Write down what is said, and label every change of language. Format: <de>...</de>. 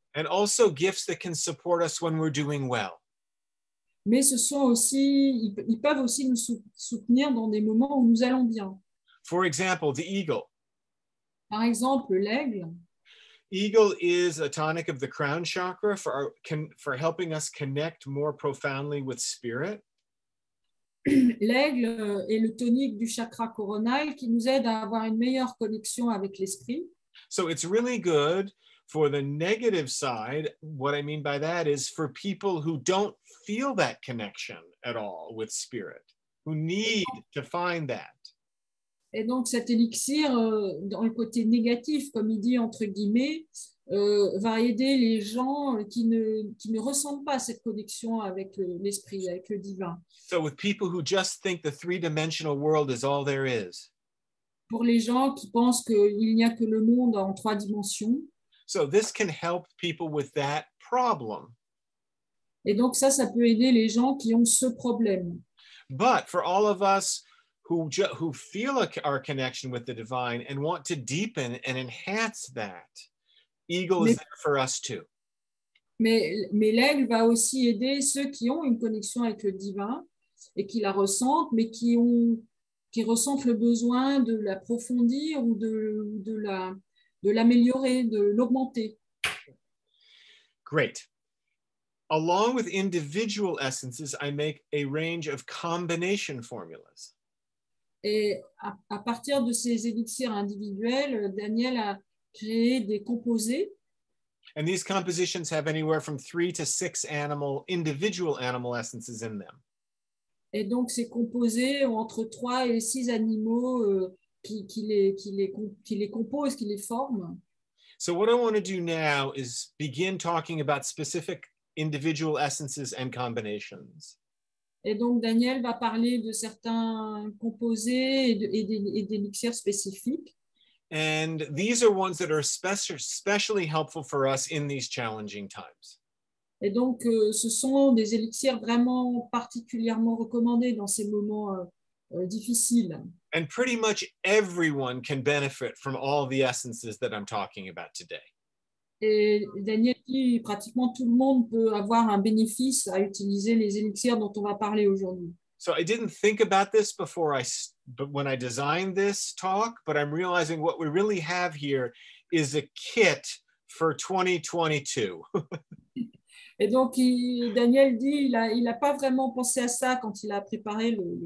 <en>And also gifts that can support us when we're doing well.</en> <fr>Mais ce sont aussi, ils peuvent aussi nous soutenir dans des moments où nous allons bien.</fr> <en>For example, the eagle.</en> <fr>Par exemple, l'aigle.</fr> <en>Eagle is a tonic of the crown chakra for helping us connect more profoundly with spirit.</en> <fr>L'aigle est le tonique du chakra coronal qui nous aide à avoir une meilleure connexion avec l'esprit.</fr> <en>So it's really good for the negative side. What I mean by that is for people who don't feel that connection at all with spirit, who need to find that.</en> <fr>Et donc, cet élixir, dans le côté négatif, comme il dit entre guillemets, va aider les gens qui ne ressentent pas cette connexion avec l'esprit, avec le divin.</fr> <en>So with people who just think the three-dimensional world is all there is.</en> <fr>Pour les gens qui pensent qu'il n'y a que le monde en 3 dimensions.</fr> <en>So this can help people with that problem.</en> <fr>Et donc ça peut aider les gens qui ont ce problème.</fr> <en>But for all of us who feel our connection with the divine and want to deepen and enhance that, eagle is there for us too.</en> <fr>Mais l'aigle va aussi aider ceux qui ont une connexion avec le divin et qui la ressentent, mais qui ressentent le besoin de l'approfondir ou de l'améliorer, de l'augmenter.</fr> <en>Great. Along with individual essences, I make a range of combination formulas.</en> <fr>Et à partir de ces élixirs individuels, Daniel a créé des composés.</fr> <en>And these compositions have anywhere from 3 to 6 individual animal essences in them.</en> <fr>Et donc, ces composés ont entre 3 et 6 animaux qui les composent, qui les forment.</fr> <en>So what I want to do now is begin talking about specific individual essences and combinations.</en> <fr>Et donc, Daniel va parler de certains composés et d'élixirs spécifiques.</fr> <en>And these are ones that are especially helpful for us in these challenging times.</en> <fr>Et donc, ce sont des élixirs vraiment particulièrement recommandés dans ces moments difficiles.</fr> <en>And pretty much everyone can benefit from all the essences that I'm talking about today.</en> <fr>Et Daniel dit pratiquement tout le monde peut avoir un bénéfice à utiliser les élixirs dont on va parler aujourd'hui.</fr> <en>So I didn't think about this when I designed this talk, but I'm realizing what we really have here is a kit for 2022.</en> <fr>Et donc, Daniel dit il n'a pas vraiment pensé à ça quand il a préparé</fr>